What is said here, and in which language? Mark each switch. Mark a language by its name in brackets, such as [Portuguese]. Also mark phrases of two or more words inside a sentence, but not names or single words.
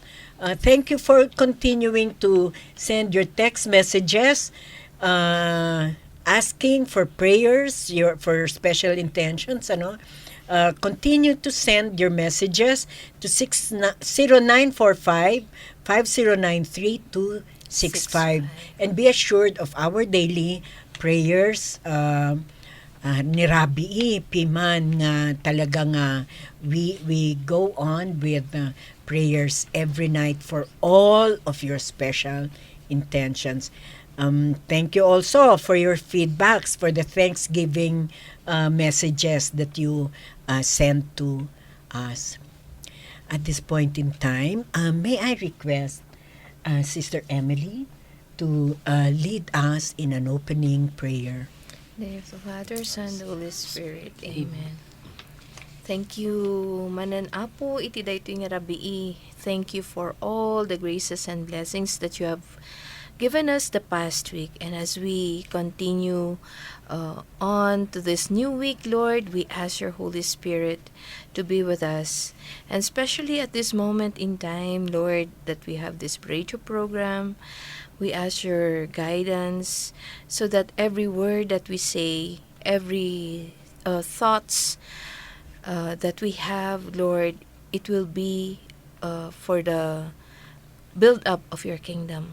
[English] Thank you for continuing to send your text messages, asking for prayers, for special intentions, continue to send your messages to 0945 5093 and be assured of our daily prayers. [Iloko] Ni Rabi Piman nga talagang [English] we go on with prayers every night for all of your special intentions. Thank you also for your feedbacks, for the Thanksgiving messages that you sent to us. At this point in time, may I request Sister Emily to lead us in an opening prayer. In the name of the Father, Son, and the Holy Spirit. Amen. Thank you, [Iloko] Manan Apo, iti daytoy nga rabii. [English] Thank you for all the graces and blessings that you have given us the past week. And as we continue on to this new week, Lord, we ask your Holy Spirit to be with us. And especially at this moment in time, Lord, that we have this radio program, we ask your guidance so that every word that we say, every thoughts that we have, Lord, it will be for the build-up of your kingdom.